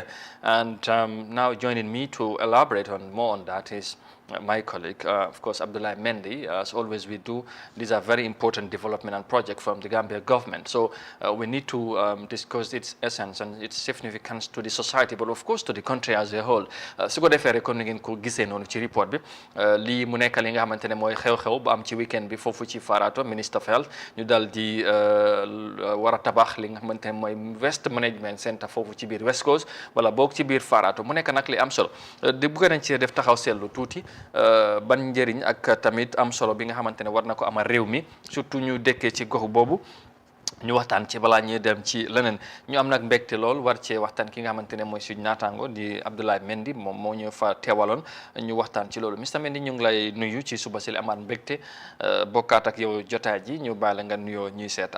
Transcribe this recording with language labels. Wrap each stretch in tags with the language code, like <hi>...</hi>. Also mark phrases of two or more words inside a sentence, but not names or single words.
<en>And now joining me to elaborate on more on that is my colleague, of course, Abdoulaye Mendy. As always we do, these are very important development and project from the Gambia government. So we need to discuss its essence and its significance to the society, but of course to the country as a whole.</en> <wo>Su ko defee rek kon ngeen ko gisee noonu ci report bi lii mu nekk li nga xamante ne mooy xew-xew bu am ci weekend bi foofu ci Farato,</wo> <en>Minister of Health</en> <wo>ñu dal di war a tabax li nga xamante ne mooy</wo> <en>Waste Management Center</en> <wo>foofu ci biir West Coast wala boog ci biir Farato mu nekk nag li am solo di bëgg nañ ci def taxaw seetlu tuuti ban njëriñ ak tamit am solo bi nga xamante ne war na ko amal réew mi surtout ñu dëkkee ci gox boobu ñu waxtaan ci balaa ñuy dem ci leneen ñu am nag mbégte lool war cee waxtaan ki nga xamante ne mooy suñu naataango di Abdoulaye Mendy moom moo ñu fa teewaloon ñu waxtaan ci loolu Mr Mendy ñu ngi lay nuyu ci suba si li amaat mbégte bokkaat ak yow jotaay ji ñu bàyyi la nga nuyoo ñuy seetaan.</wo>